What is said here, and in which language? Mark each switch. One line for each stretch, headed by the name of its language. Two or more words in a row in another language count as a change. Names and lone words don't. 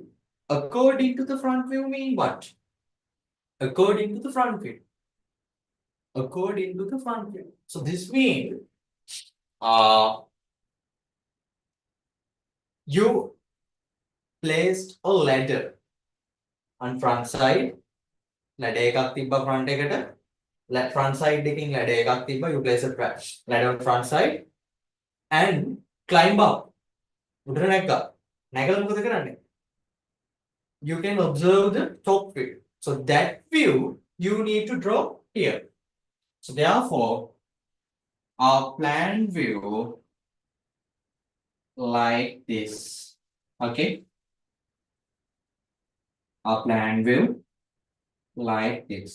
English: According to the front view mean what? According to the front view. According to the front view. So this means you placed a ladder on front side.
Sinhala: Ladder එකක් තිබ්බා front එකට.
English: Front side
Sinhala: එකකින් ladder එකක් තිබ්බා.
English: You place a ladder on front side and climb up.
Sinhala: උඩට නැග්ගා. නැගලා මොකද කරන්නේ?
English: You can observe the top view. So that view you need to draw here. So therefore, our plan view like this. Okay. Our plan view like this.